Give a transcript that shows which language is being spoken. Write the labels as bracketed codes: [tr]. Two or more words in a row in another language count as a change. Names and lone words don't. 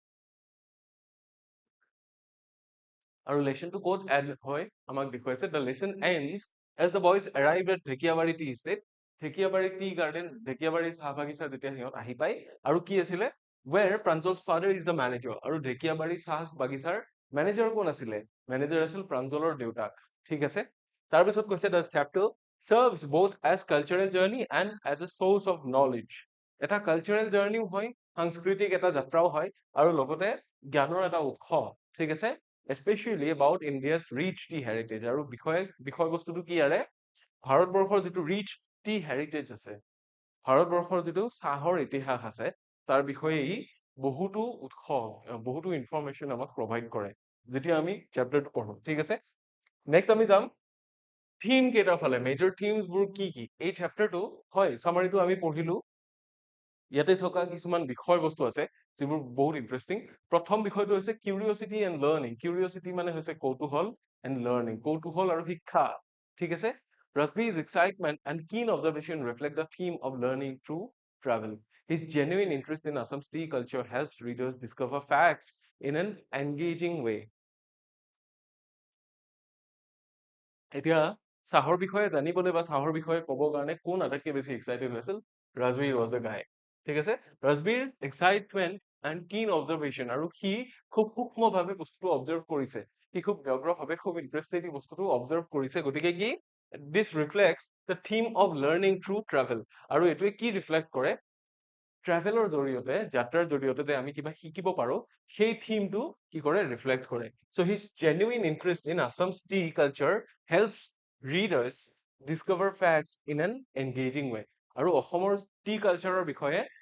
[as] আৰু লেচনটো ক'ত এড হয় আমাক দেখুৱাইছে [en] the lesson ends as the boys arrive at ঢেকিয়াবাৰী tea estate ঢেকিয়াবাৰী tea garden [as] ঢেকিয়াবাৰী চাহ বাগিচা যেতিয়া সিহঁত আহি পায় আৰু কি আছিলে [en] where Pranjal's father is the manager [as] আৰু ঢেকিয়াবাৰী চাহ বাগিচাৰ মেনেজাৰ কোন আছিলে মেনেজাৰ আছিল প্ৰাঞ্জলৰ দেউতাক ঠিক আছে তাৰপিছত কৈছে [en] the chapter serves both as cultural journey and as a source of knowledge [as] এটা [en] cultural journeyও [as] হয় সাংস্কৃতিক এটা যাত্ৰাও হয় আৰু লগতে জ্ঞানৰ এটা উৎস ঠিক আছে [en] especially about India's rich tea heritage [as] আৰু বিষয়বস্তুটো কি ইয়াৰে ভাৰতবৰ্ষৰ যিটো [en] rich tea heritage [as] আছে ভাৰতবৰ্ষৰ যিটো চাহৰ ইতিহাস আছে তাৰ বিষয়ে ই বহুতো উৎস বহুতো ইনফৰমেশ্যন আমাক প্ৰভাইড কৰে যেতিয়া আমি চেপ্টাৰটো পঢ়ো ঠিক আছে নেক্সট আমি যাম থিম কেইটাৰ ফালে [en] major themesবোৰ [as] কি এই চেপ্টাৰটো হয় চামাৰিটো আমি পঢ়িলো ইয়াতে থকা কিছুমান বিষয়বস্তু আছে যিবোৰ বহুত ইন্টাৰেষ্টিং প্ৰথম বিষয়টো হৈছে [en] curiosity and learning [as] কিউৰিঅচিটি মানে হৈছে কৌতূহল [en] and learning [as] কৌতূহল আৰু শিক্ষা ঠিক আছে [en] Rasbi's excitement and keen observation reflect the theme of learning through travel. His genuine interest in Assam's tea culture helps readers discover facts in an engaging way. [as] এতিয়া চাহৰ বিষয়ে জানিবলৈ বা চাহৰ বিষয়ে ক'বৰ কাৰণে কোন আটাইতকৈ বেছি এক্সাইটেড হৈছিল ৰাজবীৰ [en] was a guy [as] ঠিক আছে ৰাজবীৰ এক্সাইটমেণ্ট [en] and keen observation [as] আৰু সি খুব সূক্ষ্মভাৱে বস্তুটো অবজাৰ্ভ কৰিছে সি খুব ব্যগ্ৰভাৱে খুব ইণ্টাৰেষ্টেড বস্তুটো অবজাৰ্ভ কৰিছে গতিকে কি দিছ [en] reflects the theme of learning through travel [as] আৰু এইটোৱে কি ৰিফ্লেক্ট কৰে ট্ৰেভেলৰ জৰিয়তে যাত্ৰাৰ জৰিয়তে যে আমি কিবা শিকিব পাৰো সেই থিমটো কি কৰে ৰিফ্লেক্ট কৰে [en] so his genuine interest in Assam's tea culture helps readers discover facts in an engaging way [as] আৰু অসমৰ [en] tea cultureৰ [as] বিষয়ে